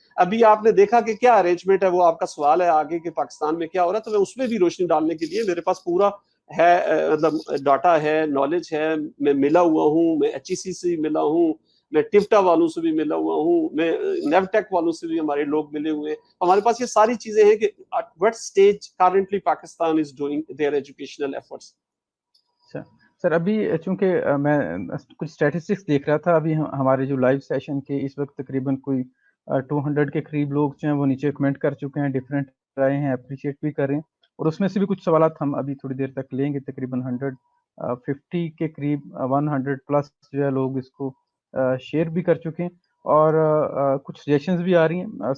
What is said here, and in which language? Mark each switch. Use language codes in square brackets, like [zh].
[ur] ابھی آپ نے دیکھا کہ کیا ارینجمنٹ ہے، وہ آپ کا سوال ہے آگے کہ پاکستان میں کیا ہو رہا ہے، تو میں اس میں بھی روشنی ڈالنے کے لیے میرے پاس پورا ہے، مطلب ڈاٹا ہے، نالج ہے. میں ملا ہوا ہوں، میں ایچ ای سی سے ملا ہوں، میں ٹفٹا والوں سے بھی ملا ہوا ہوں، میں نیو ٹیک والوں سے بھی ہمارے لوگ ملے ہوئے ہیں. ہمارے پاس یہ ساری چیزیں ہیں کہ [en] at what stage currently Pakistan is doing their educational efforts. [ur] سر ابھی چونکہ میں کچھ اسٹیٹسٹکس دیکھ رہا تھا، ابھی ہمارے جو لائیو سیشن کے اس وقت تقریباً کوئی 200 کے قریب لوگ جو ہیں وہ نیچے کمنٹ کر چکے ہیں، ڈفرینٹ رائے ہیں، اپریشیٹ بھی کر رہے ہیں، اور اس میں سے بھی کچھ سوالات ہم ابھی تھوڑی دیر تک لیں گے. تقریباً 150 کے قریب 100 پلس جو ہے لوگ اس کو شیئر بھی کر چکے ہیں، اور کچھ سجیشنز بھی آ رہی ہیں.